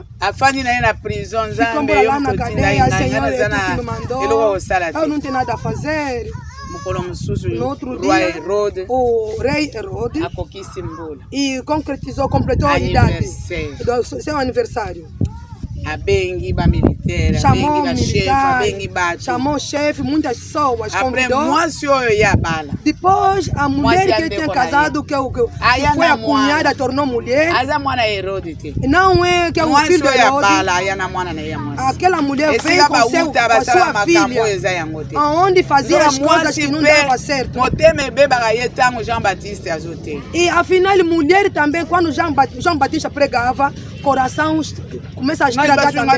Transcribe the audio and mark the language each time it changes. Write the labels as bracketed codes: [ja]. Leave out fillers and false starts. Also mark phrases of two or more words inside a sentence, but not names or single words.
[pt] Ficou lá na cadeia, Senhor, é tu que me mandou. Eu não tenho nada a fazer. No outro dia, o rei Herode e completou a idade do seu aniversário. [ln] abengi ba militaire, [pt] chamou [ln] abengi chef, [pt] militar, [ln] abengi bato. [pt] chamou chefe, muitas pessoas. [ln] Après moi se oyo ya bala. [pt] Depois a mulher que tinha casado que foi a cunhada tornou mulher. [ln] Aza mwana Herode te. [pt] Não é que é o filho de Herode. Aquela mulher veio com sua filha, aonde fazia as coisas que não dava certo. E afinal, mulher também, quando João Batista pregava, coração começa a estragar também.